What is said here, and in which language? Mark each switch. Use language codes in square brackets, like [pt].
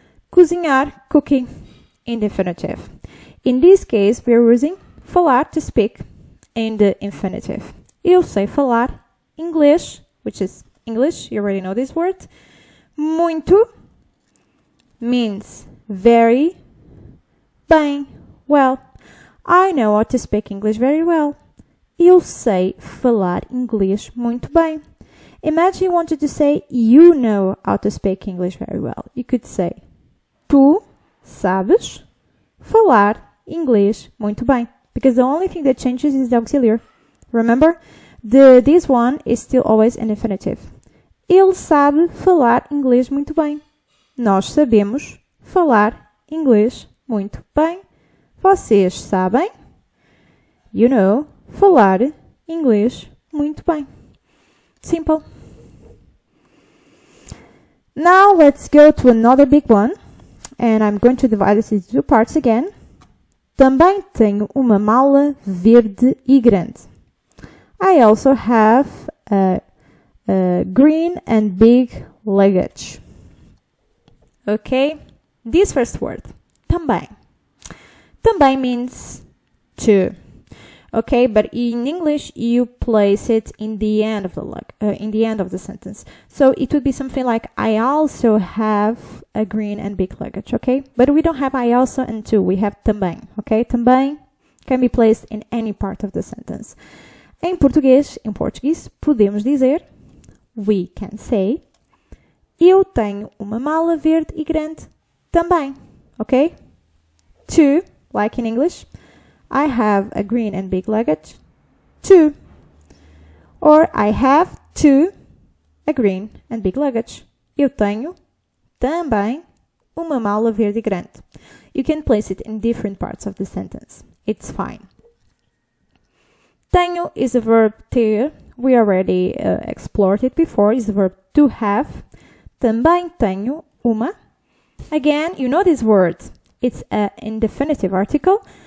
[en] Cozinhar, cooking, in the infinitive. In this case, we are using falar, to speak, in the infinitive. [pt] Eu sei falar inglês, [en] which is English, you already know this word. Muito means very, bem, well. I know how to speak English very well. [pt] Eu sei falar inglês muito bem. [en] Imagine you wanted to say you know how to speak English very well. You could say [pt] tu sabes falar inglês muito bem. [en] Because the only thing that changes is the auxiliary. Remember? This one is still always an infinitive. [pt] Ele sabe falar inglês muito bem. Nós sabemos falar inglês muito bem. Vocês sabem, [en] you know, [pt] falar inglês muito bem. [en] Simple. Now let's go to another big one. And I'm going to divide this into two parts again. [pt] Também tenho uma mala verde e grande. [en] I also have a green and big luggage. Okay? This first word, também. Também means too. Okay, but in English you place it in the end of the sentence. So it would be something like I also have a green and big luggage. Okay, but we don't have I also and too. We have também. Okay, também can be placed in any part of the sentence. [pt] Em português, podemos dizer, [en] we can say, [pt] eu tenho uma mala verde e grande também. [en] Okay, too, like in English. I have a green and big luggage, too. Or I have, too, a green and big luggage. [pt] Eu tenho, também, uma mala verde e grande. [en] You can place it in different parts of the sentence. It's fine. Tenho is a verb ter. We already explored it before. It's the verb to have. [pt] Também tenho uma. [en] Again, you know this word. It's an indefinitive article.